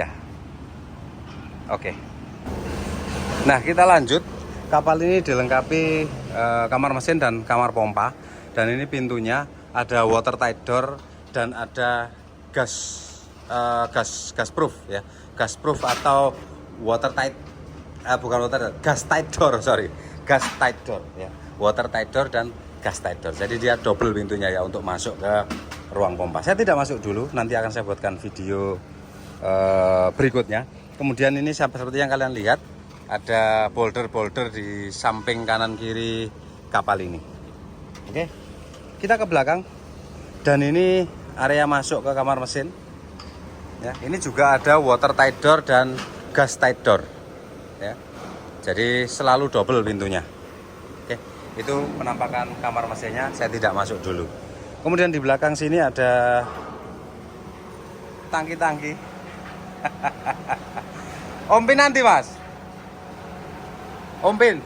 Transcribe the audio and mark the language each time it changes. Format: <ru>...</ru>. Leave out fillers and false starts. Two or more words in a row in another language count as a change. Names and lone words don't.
<id>Oke. Nah, kita lanjut. Kapal ini dilengkapi kamar mesin dan kamar pompa. Dan ini pintunya ada</id> <en>watertight door</en> <id>dan ada</id> <en>gas proof</en> <id>ya.</id> <en>Gas proof atau watertight bukan watertight, gas tight door, sorry. Gas tight door ya. Watertight door dan gas tight door.</en> <id>Jadi dia double pintunya ya untuk masuk ke ruang pompa. Saya tidak masuk dulu, nanti akan saya buatkan video berikutnya. Kemudian ini seperti yang kalian lihat, ada boulder-boulder di samping kanan kiri kapal ini. Oke, kita ke belakang. Dan ini area masuk ke kamar mesin. Ya, ini juga ada</id> <en>watertight door</en> <id>dan</id> <en>gas tight door.</en> <id>Ya, jadi selalu double pintunya. Oke, itu penampakan kamar mesinnya. Saya tidak masuk dulu. Kemudian di belakang sini ada tangki-tangki. Om Pin nanti mas. Om Pin.</id>